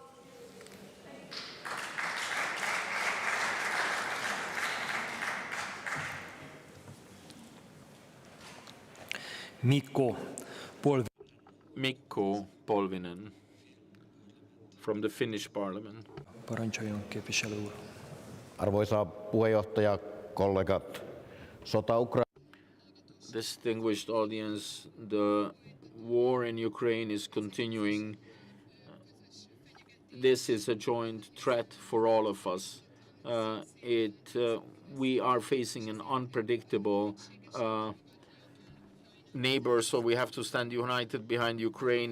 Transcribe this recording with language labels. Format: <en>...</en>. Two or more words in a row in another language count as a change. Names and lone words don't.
<en>Mikko Polvinen from the Finnish Parliament.</en> <hu>Parancsoljon, képviselő úr.</hu> <fi>Arvoisa puheenjohtaja, kollegat, sota</fi> <en>Distinguished audience, the war in Ukraine is continuing. This is a joint threat for all of us. We are facing an unpredictable neighbor, so we have to stand united behind Ukraine.</en>